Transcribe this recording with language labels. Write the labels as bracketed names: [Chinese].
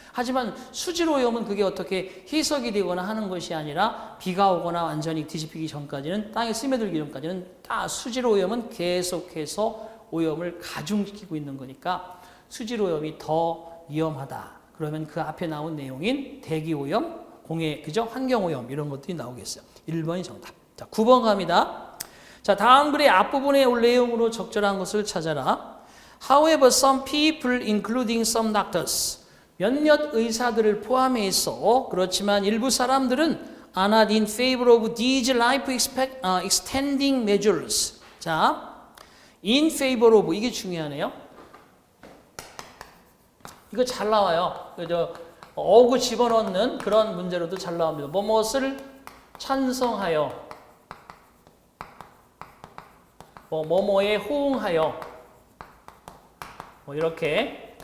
[Korean] 하지만 수질오염은 그게 어떻게 희석이 되거나 하는 것이 아니라 비가 오거나 완전히 뒤집히기 전까지는 땅에 스며들기 전까지는 다 수질오염은 계속해서 오염을 가중시키고 있는 거니까 수질오염이 더 위험하다. 그러면 그 앞에 나온 내용인 대기오염, 공해, 그죠? 환경오염 이런 것들이 나오겠어요. 1번이 정답. 자, 9번 갑니다. 자, 다음 글의 앞부분에 올 내용으로 적절한 것을 찾아라. [English] However, some people, including some doctors, [Korean] 몇몇 의사들을 포함해서 그렇지만 일부 사람들은 [English] are not in favor of these life extending measures. [Korean] 자, [English] in favor of [Korean] 이게 중요하네요. 이거 잘 나와요. 그죠? 어구 집어넣는 그런 문제로도 잘 나옵니다. 뭐뭇을 찬성하여, 뭐뭐에 호응하여, 뭐 이렇게.